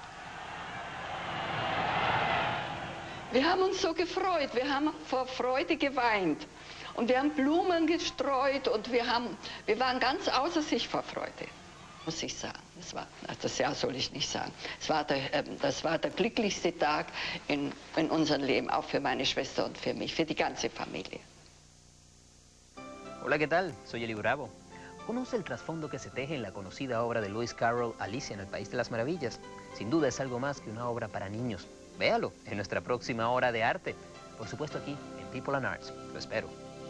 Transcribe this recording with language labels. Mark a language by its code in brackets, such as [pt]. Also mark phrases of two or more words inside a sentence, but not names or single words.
[de] Wir haben uns so gefreut, wir haben vor Freude geweint und wir haben Blumen gestreut und wir waren ganz außer sich vor Freude, muss ich sagen. Das Jahr soll ich nicht sagen. Das war der glücklichste Tag in unserem Leben, auch für meine Schwester und für mich, für die ganze Familie. [es] Hola, ¿qué tal? Soy Eli Bravo. ¿Conoce el trasfondo que se teje en la conocida obra de Lewis Carroll, Alicia en el País de las Maravillas? Sin duda es algo más que una obra para niños. Véalo en nuestra próxima hora de arte. Por supuesto aquí, en People and Arts. Lo espero.